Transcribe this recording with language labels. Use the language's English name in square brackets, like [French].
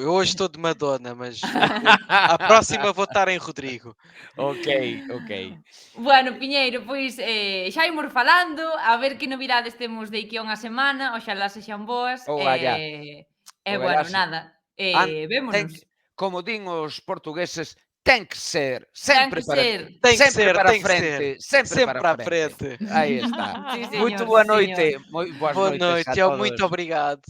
[Portuguese] Eu hoje estou de Madonna, mas a próxima vou estar em Rodrigo. Ok. [Galician] Bueno, Piñeiro, pois xa imos falando, a ver que novidades temos de aquí a unha semana, oxalá sexan boas. Bueno, nada, vémonos. Como din os portugueses, ten que ser, sempre para frente, sempre para frente. [Portuguese] Aí está. Muito boa noite. Boa noite, muito obrigado.